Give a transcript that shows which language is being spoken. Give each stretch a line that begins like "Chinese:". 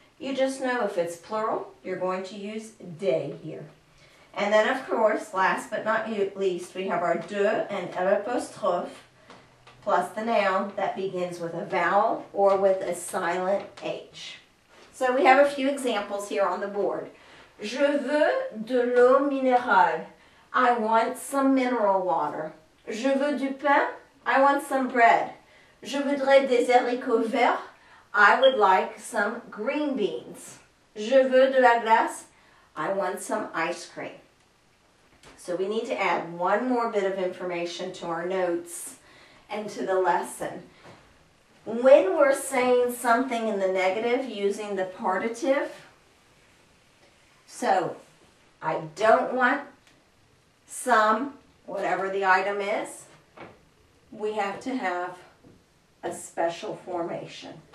English: You just know if it's plural, you're going to use de here. And then, of course, last but not least, we have our de and l'apostrophe plus the noun that begins with a vowel or with a silent H. So we have a few examples here on the board.
French: Je veux de l'eau minérale.
English: I want some mineral water.
French: Je veux du pain.
English: I want some bread.
French: Je voudrais des haricots verts.
English: I would like some green beans.
French: Je veux de la glace.
English: I want some ice cream. So we need to add one more bit of information to our notes and to the lesson. When we're saying something in the negative using the partitive, so I don't want some, whatever the item is, we have to have a special formation.